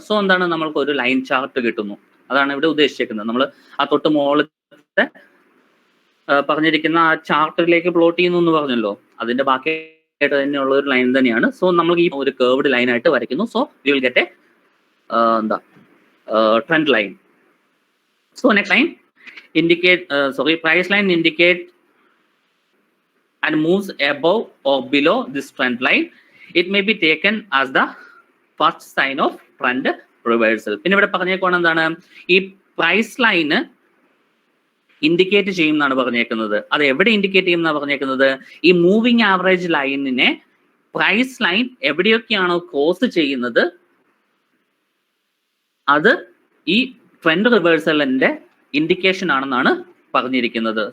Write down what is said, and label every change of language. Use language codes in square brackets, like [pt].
[ml] So എന്താണ്, നമ്മൾക്ക് ഒരു ലൈൻ ചാർട്ട് കിട്ടുന്നു, അതാണ് ഇവിടെ ഉദ്ദേശിക്കുന്നത്. നമ്മൾ ആ തൊട്ട് മുകളിലത്തെ പറഞ്ഞിരിക്കുന്ന ആ ചാർട്ടിലേക്ക് പ്ലോട്ട് ചെയ്യുന്നു എന്ന് പറഞ്ഞല്ലോ, അതിന്റെ ബാക്കിയായിട്ട് തന്നെയുള്ള ഒരു ലൈൻ തന്നെയാണ്. സോ നമ്മൾ ഈ ഒരു കർവ്ഡ് ലൈൻ ആയിട്ട് വരയ്ക്കുന്നു. [en] So you will get എന്താ trend line. So next line indicate price line indicate and moves above or below this trend line. It may be taken as the first sign of trend reversal. [ml] പിന്നെ ഇവിടെ പറഞ്ഞേക്കോണം എന്താണ്, ഈ price line indicate ചെയ്യും എന്നാണ് പറഞ്ഞേക്കുന്നത്. അത് എവിടെ indicate ചെയ്യും എന്നാണ് പറഞ്ഞേക്കുന്നത്, ഈ മൂവിംഗ് ആവറേജ് ലൈനിനെ പ്രൈസ് ലൈൻ എവിടെയൊക്കെയാണോ ക്രോസ് ചെയ്യുന്നത് അത് ഈ ട്രെൻഡ് റിവേഴ്സലിന്റെ ഇൻഡിക്കേഷൻ ആണെന്നാണ് പറഞ്ഞിരിക്കുന്നത്.